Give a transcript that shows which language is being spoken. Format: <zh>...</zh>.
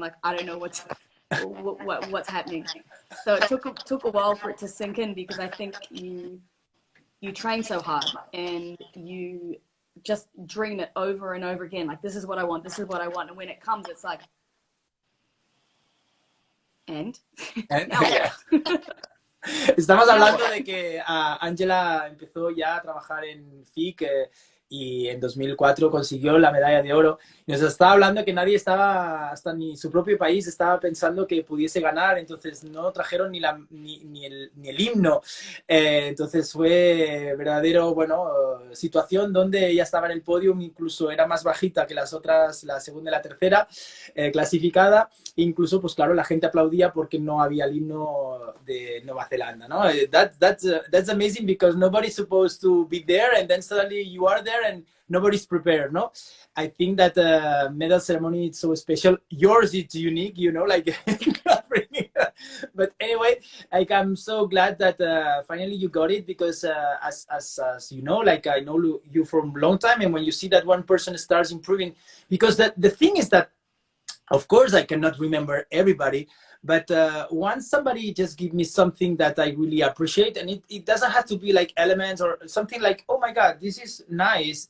<en>Like, I don't know what's happening. So it took a while for it to sink in, because I think you train so hard and you just dream it over and over again. Like, this is what I want. This is what I want. And when it comes, it's like, and Yeah.</en> <es>Estamos hablando de que Ángela empezó ya a trabajar en FIC y en 2004 consiguió la medalla de oro. Y nos estaba hablando que nadie estaba, hasta ni su propio país, estaba pensando que pudiese ganar, entonces no trajeron ni el himno. Entonces fue verdadero, bueno, situación donde ella estaba en el podio, incluso era más bajita que las otras, la segunda y la tercera clasificada. Incluso, pues claro, la gente aplaudía porque no había el himno de Nueva Zelanda, ¿no?</es> <en>That's amazing, because nobody's supposed to be there, and then suddenly you are there and nobody's prepared, no? I think that medal ceremony is so special. Yours is unique, you know, like bringing But anyway, like I'm so glad that finally you got it, because as you know, like I know you from a long time, and when you see that one person starts improving, because the thing is that, of course, I cannot remember everybody, but once somebody just give me something that I really appreciate, and it doesn't have to be like elements or something like, oh my God, this is nice.</en>